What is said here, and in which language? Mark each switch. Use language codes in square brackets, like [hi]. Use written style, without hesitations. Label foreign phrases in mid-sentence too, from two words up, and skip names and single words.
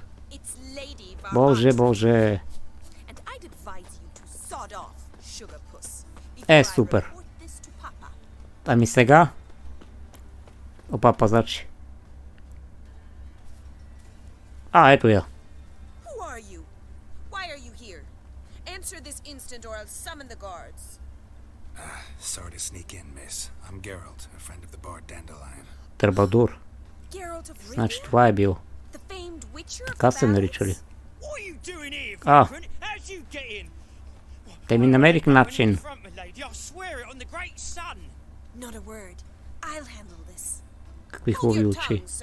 [bg] Боже, боже. Супер. Ами сега? Опа, пазачи. Ето я. [en] Sorry to sneak in, miss. I'm Geralt, a friend of the bard Dandelion. [bg] Трабадур. Значи това е бил. Така се наричали. Те ми намерих начин. Какви хубави очи.